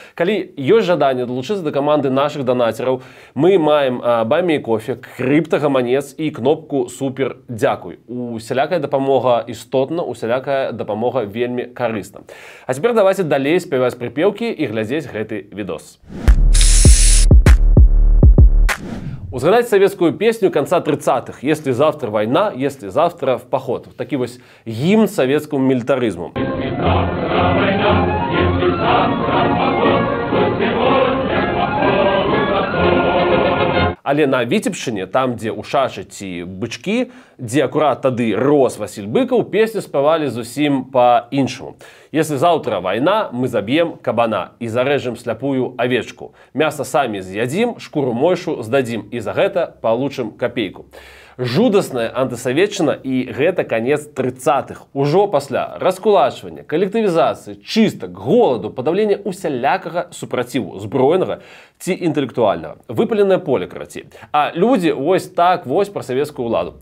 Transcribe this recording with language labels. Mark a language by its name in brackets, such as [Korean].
[Belarusian] Калі ёсць жаданне далучыцца да каманды нашых данацераў, мы маем Баймі кофе, крыптагаманец і кнопку супер дзякуй. Усялякая дапамога істотна, усялякая дапамога вельмі карысна. А цяпер давайте далей спяваць прыпеўкі і глядзець гэты відос. [Russian] Узгадать советскую песню конца 30-х «Если завтра война, если завтра в поход». [Ukrainian] Такий ось гімн советскому милитаризму. [Belarusian] Але на Віцебшчыне, там, дзе ў шашы ці бычкі, дзе акурат тады рос Васіль Быкаў, песню спявалі зусім па-іншаму. [Russian] Если завтра война, мы забьем кабана и зарежем сляпую овечку. Мясо сами з'ядим, шкуру мойшу сдадим, и за гэта получим копейку. [Belarusian] Жудасная антысоветчына, і гэта конец 30-х. Ужо пасля раскулачвання, калектывізацыі, чыстак, голаду, падаўлення усялякага супраціву збройнага ці інтэлектуальнага. Выпаленае поле, карацей. А людзі вось так вось пра савецкую ўладу.